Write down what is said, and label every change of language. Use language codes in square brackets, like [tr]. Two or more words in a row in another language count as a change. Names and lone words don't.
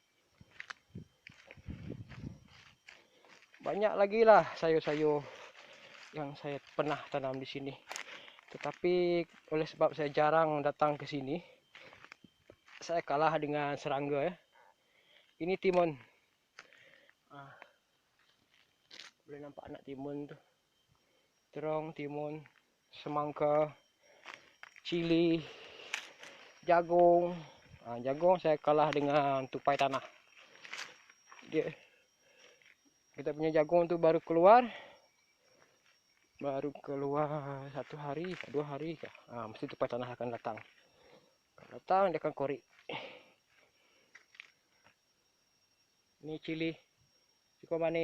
[ms] Banyak lagi lah sayur-sayur yang saya pernah tanam di sini. Tetapi oleh sebab saya jarang datang ke sini, saya kalah dengan serangga ya. Ini timun. Boleh nampak anak timun tu. Terong, timun, semangka, cili, jagung. Jagung saya kalah dengan tupai tanah. Kita punya jagung tu baru keluar 1 hari, 2 hari kah? Mesti tupai tanah akan datang. Kalau datang dia akan korek. Ini cili, cukup manis.